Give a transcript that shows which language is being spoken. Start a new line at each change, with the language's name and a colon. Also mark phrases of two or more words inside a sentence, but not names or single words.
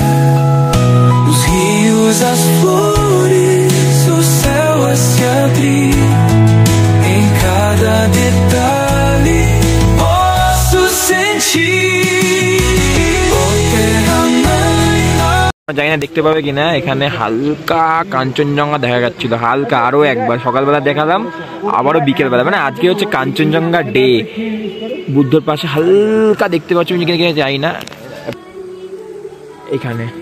Portuguese: Os rios, as flores, o céu a se abrir. Em cada detalhe posso sentir. Oh terra mãe.
Bangla: জানি না দেখতে পাবে কিনা, এখানে হালকা কাঞ্চনজঙ্ঘা দেখা যাচ্ছিল, হালকা। আরো একবার সকালবেলা দেখালাম, আবারও বিকেলবেলা, মানে আজকে হচ্ছে কাঞ্চনজঙ্ঘা ডে। বুদ্ধর পাশে হালকা দেখতে পাচ্ছ, আমি যাই না এখানে।